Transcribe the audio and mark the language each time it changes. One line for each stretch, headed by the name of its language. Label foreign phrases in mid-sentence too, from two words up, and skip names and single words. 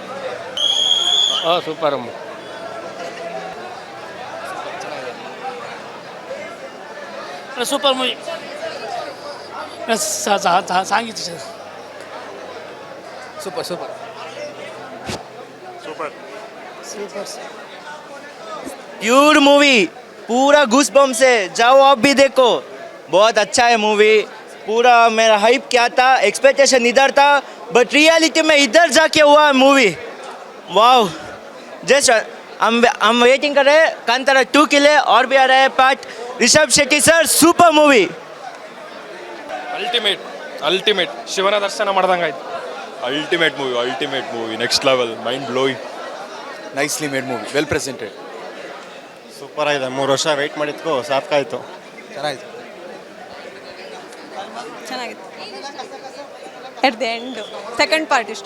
Kannada: ಸೂಪರ್ ಅಮ್ಮ.
English: super movie.
Kannada: ಸಾಂಗಿತ್ತು ಸರ್.
English: super super
Kannada: ಸೂಪರ್.
English: pure movie,
Hindi: पूरा
English: goose bumps
Hindi: है, जाओ आप भी देखो. बहुत अच्छा है मूवी. पूरा मेरा हाइप क्या था, एक्सपेक्टेशन इधर था,
English: but reality
Hindi: में इधर जाके हुआ मूवी. वाओ. जस्ट हम वेटिंग कर रहे हैं कांतारा 2 के लिए, और भी आ रहा है पार्ट.
English: ऋषभ शेट्टी sir super movie.
Kannada: ಅಲ್ಟಿಮೇಟ್ ಶಿವನ ದರ್ಶನ ಮಾಡ್ದಂಗಾಯ್ತು.
English: ultimate movie next level, mind blowing. nicely made movie, well presented.
Kannada: ಸೂಪರ್ ಆಗಿದೆ. 3 ವರ್ಷ ವೆಯ್ಟ್ ಮಾಡಿದ್ಕೋ ಸಾಕಾಯಿತು. ಚೆನ್ನಾಗಿದೆ. ಚೆನ್ನಾಗಿತ್ತು.
English: at the end second part
Kannada: ಇಷ್ಟ.